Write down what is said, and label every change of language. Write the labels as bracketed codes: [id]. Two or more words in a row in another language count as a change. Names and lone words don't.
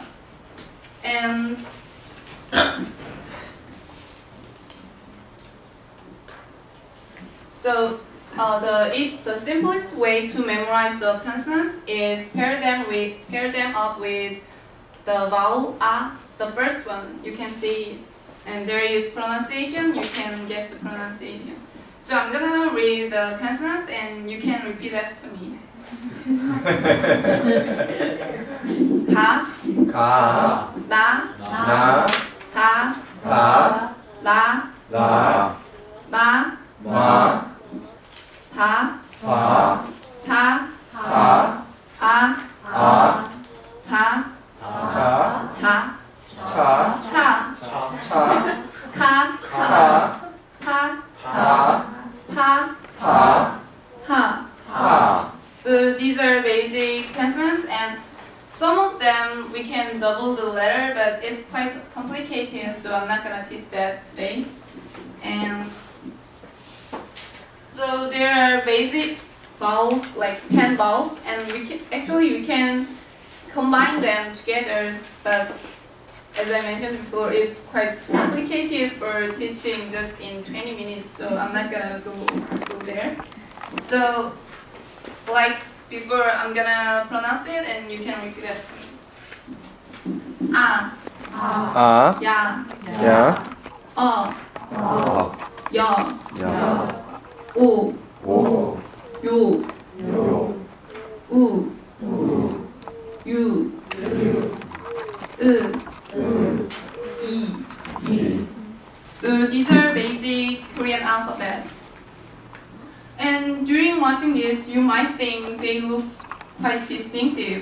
[en] And so the simplest way to memorize the consonants is pair them up with the vowel a, the first one. You can see it. And there is pronunciation, you can guess the pronunciation. So I'm gonna read the consonants and you can repeat that to me. Ka, Ka, na, na, ta, ta, la, la, ma, ma, pa, pa, sa, sa, a, a, ta, cha, cha, cha, cha, cha, ka, ka, ta, ta, pa, pa, ha. ha. So these are basic consonants, and some of them we can double the letter, but it's quite complicated, so I'm not gonna teach that today. And so there are basic vowels, like 10 vowels, and we can combine them together, but as I mentioned before, it's quite complicated for teaching just in 20 minutes, so I'm not gonna go there. So, like before, I'm gonna pronounce it and you can repeat it for me. A, A, ya, ya, [ko] 오, 야, [en] ya, o, o, yo, yo, [ko] 우, 유, 이. [en] So these are basic Korean alphabet. And during watching this, you might think they look quite distinctive.